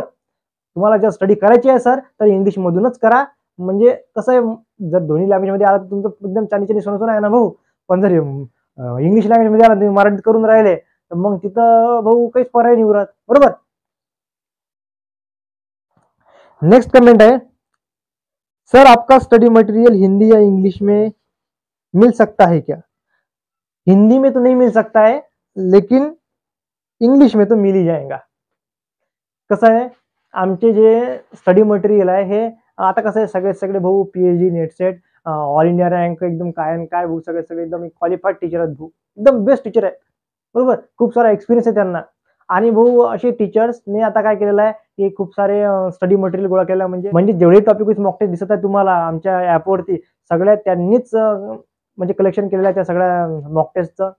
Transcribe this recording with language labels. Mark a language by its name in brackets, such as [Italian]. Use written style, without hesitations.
[Marathi] तुम्हाला जर स्टडी करायची आहे सर तर इंग्लिश मधूनच करा। म्हणजे कसं आहे, जर दोन्ही लँग्वेज मध्ये आला तर तुमचं एकदम चांदी सोनं आहे ना भाऊ, पण जर इंग्लिश लँग्वेज मध्ये आला तुम्ही मराठीत करून राहिले तर मग तिथं भाऊ काहीच पर्याय नाही उरत, बरोबर। [Hindi] नेक्स्ट कमेंट है, सर आपका स्टडी मटेरियल हिंदी या इंग्लिश में मिल सकता है क्या? हिंदी में तो नहीं मिल सकता है लेकिन इंग्लिश में तो मिल ही जाएगा। [Marathi] कसं आहे, आमचे जे स्टडी मटेरियल आहे हे आता कसं आहे, सगळे भाऊ PhD net set all India rank एकदम काय भाऊ, सगळे एकदम क्वालिफाईड टीचर आहेत भाऊ, एकदम बेस्ट टीचर आहेत, बरोबर। खूप सारा एक्सपिरियन्स आहे त्यांना। आणि भाऊ असे टीचर्सने आता काय केलेलं आहे की खूप सारे स्टडी मटेरियल गोळा केलं, म्हणजे जेवढे टॉपिक मॉक टेस्ट दिसत आहे तुम्हाला आमच्या ॲपवरती सगळ्या त्यांनीच म्हणजे कलेक्शन केलेलं आहे त्या सगळ्या मॉक टेस्टचं।